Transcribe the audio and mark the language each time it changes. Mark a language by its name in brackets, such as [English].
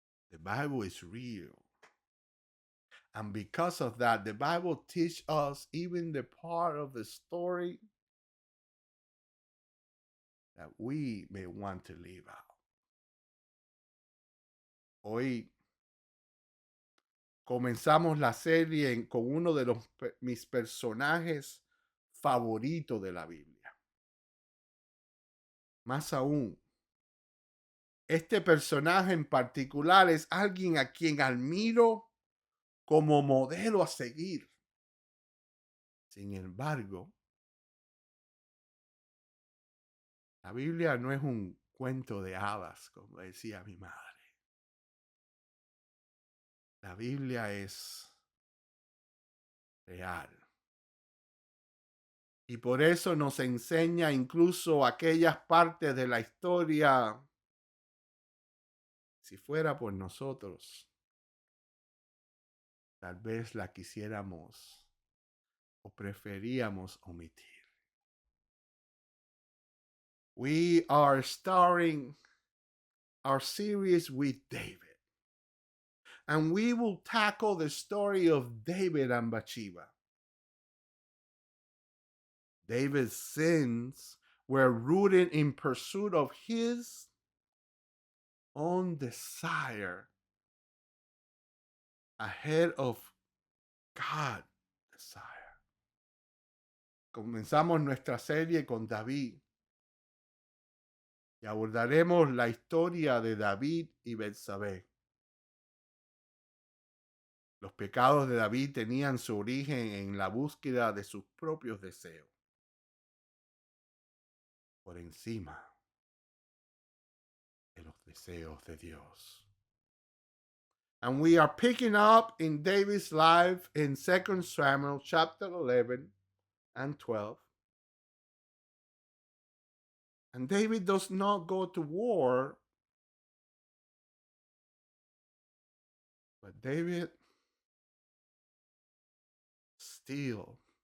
[English] The Bible is real. And because of that, the Bible teaches us even the part of the story that we may want to leave out. [Spanish] Hoy comenzamos la serie con uno de mis personajes favoritos de la Biblia. Más aún, este personaje en particular es alguien a quien admiro como modelo a seguir. Sin embargo, la Biblia no es un cuento de hadas, como decía mi madre. La Biblia es real. Y por eso nos enseña incluso aquellas partes de la historia, si fuera por nosotros, tal vez la quisiéramos o preferíamos omitir. [English] We are starting our series with David. And we will tackle the story of David and Bathsheba. David's sins were rooted in pursuit of his own desire ahead of God's desire. [Spanish] Comenzamos nuestra serie con David y abordaremos la historia de David y Betsabé. Los pecados de David tenían su origen en la búsqueda de sus propios deseos, por encima de los deseos de Dios. [English] And we are picking up in David's life in 2 Samuel chapter 11 and 12. And David does not go to war, but David still